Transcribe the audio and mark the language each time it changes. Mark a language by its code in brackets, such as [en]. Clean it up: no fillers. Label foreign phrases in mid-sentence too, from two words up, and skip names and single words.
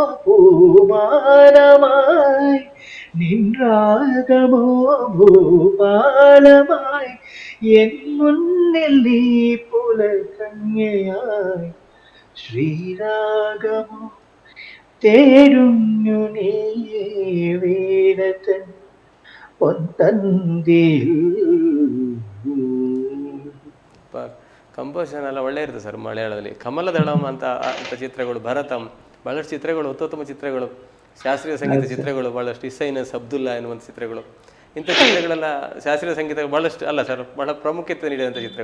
[ml] പൂമാനമായി നിൻരാഗമോ ഭൂപാലമായി എൻ മുന്നിൽ നീ പുലകന്യയായി ശ്രീരാഗമോ തേടുന്നു നീ വീടത്തൻ പൊന്തന്തിൽ. [kn] ಕಂಪೋಸಿಷನ್ ಎಲ್ಲ ಒಳ್ಳೆ ಇರುತ್ತೆ ಸರ್ ಮಲಯಾಳದಲ್ಲಿ. ಕಮಲದಳಂ ಅಂತ ಚಿತ್ರಗಳು, ಭರತಂ, ಬಹಳಷ್ಟು ಚಿತ್ರಗಳು, ಉತ್ತಮ ಚಿತ್ರಗಳು, ಶಾಸ್ತ್ರೀಯ ಸಂಗೀತ ಚಿತ್ರಗಳು ಬಹಳಷ್ಟು, ಇಸೈನಸ್ ಅಬ್ದುಲ್ಲಾ ಎನ್ನುವಂಥ ಚಿತ್ರಗಳು, ಇಂಥ ಚಿತ್ರಗಳೆಲ್ಲ ಶಾಸ್ತ್ರೀಯ ಸಂಗೀತ ಬಹಳಷ್ಟು ಅಲ್ಲ ಸರ್, ಬಹಳ ಪ್ರಾಮುಖ್ಯತೆ ನೀಡಿದಂಥ ಚಿತ್ರಗಳು.